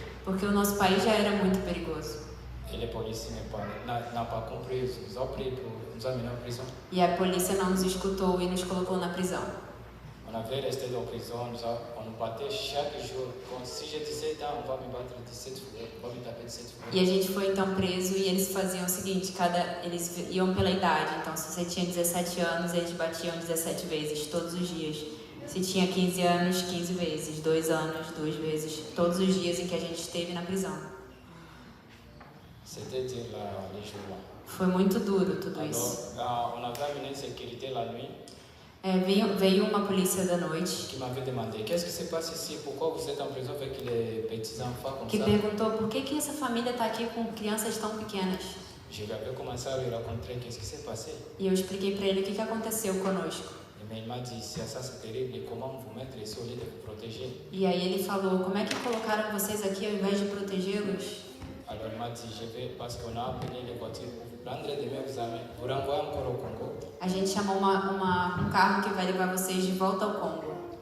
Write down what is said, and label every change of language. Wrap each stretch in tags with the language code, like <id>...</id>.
<pt>Porque o nosso país já era muito perigoso.</pt> <fr>Et les policiers n'ont pas compris, ils nous ont pris pour nous amener en prison.</fr> <pt>E a polícia não nos escutou e nos colocou na prisão.</pt> <fr>On avait resté dans la prison, on nous battait chaque jour. Si j'ai 17 ans, on va me battre 17 fois, on va me taper 17 fois.</fr> <pt>E a gente foi então preso e eles faziam o seguinte, eles iam pela idade. Então, se você tinha 17 anos, eles batiam 17 vezes, todos os dias. Se tinha 15 anos, 15 vezes, 2 anos, 2 vezes, todos os dias em que a gente esteve na prisão.</pt> <fr>C'était dur là, les jours là.</fr> <pt>Foi muito duro tudo isso.</pt> <fr>Alors, on avait amené sécurité la nuit</fr> <pt>Veio uma polícia da noite</pt> <fr>qui m'avait demandé qu'est-ce qui se passe ici, pourquoi vous êtes en prison avec les petits enfants comme</fr> <pt>que</pt> <fr>ça.</fr> <pt>perguntou por que essa família está aqui com crianças tão pequenas.</pt> <fr>Je lui avais commencé à lui raconter qu'est-ce qui s'est passé.</fr> <pt>E eu expliquei para ele o que aconteceu conosco.</pt> <fr>Mais il m'a dit ça c'est terrible, comment vous mettre ici au lieu de vous protéger.</fr> <pt>E aí ele falou, como é que colocaram vocês aqui ao invés de protegê-los?</pt> <fr>Alors il m'a dit je vais, parce qu'on a appelé les voitures pour vous prendre de mes examens, vous renvoyer encore au Congo.</fr> <pt>A gente chamou um carro que vai levar vocês de volta ao Congo.</pt>